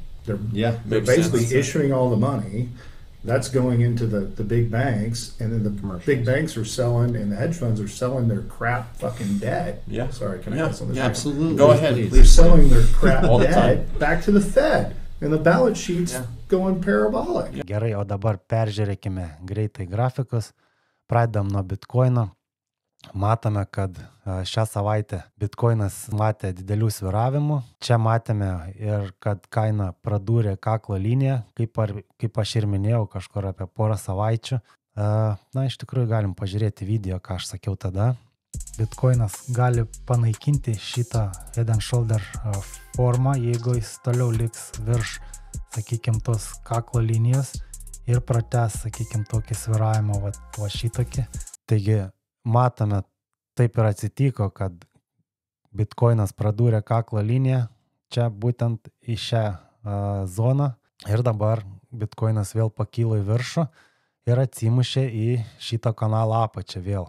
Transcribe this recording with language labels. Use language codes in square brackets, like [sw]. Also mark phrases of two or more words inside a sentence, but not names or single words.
[en] They're basically issuing all the money. That's going into the big banks, and then the big banks are selling, and the hedge funds are selling their crap fucking debt. Sorry, can I ask on this? Absolutely. Go ahead. They're selling their crap All the debt back to the Fed, and the balance sheet's going parabolic. [lt] Gerai, o dabar peržiūrėkime greitai grafikus. Pradedam nuo Bitcoino. Matome, kad šią savaitę Bitcoinas matė didelių svyravimų. Čia matėme ir kad kaina pradūrė kaklo liniją, kaip aš ir minėjau, kažkur apie porą savaičių. Na, iš tikrųjų galim pažiūrėti video, ką aš sakiau tada. Bitcoinas gali panaikinti šitą [en] head and shoulder [lt] formą, jeigu jis toliau liks virš, sakykime, tos kaklo linijos ir pratęs, sakykime, tokį svyravimą, va šitokį. Taigi, matome, taip ir atsitiko, kad Bitcoinas pradūrė kaklo liniją čia būtent į šią zoną ir dabar Bitcoinas vėl pakilo į viršų ir atsimušė į šitą kanalą apačią vėl.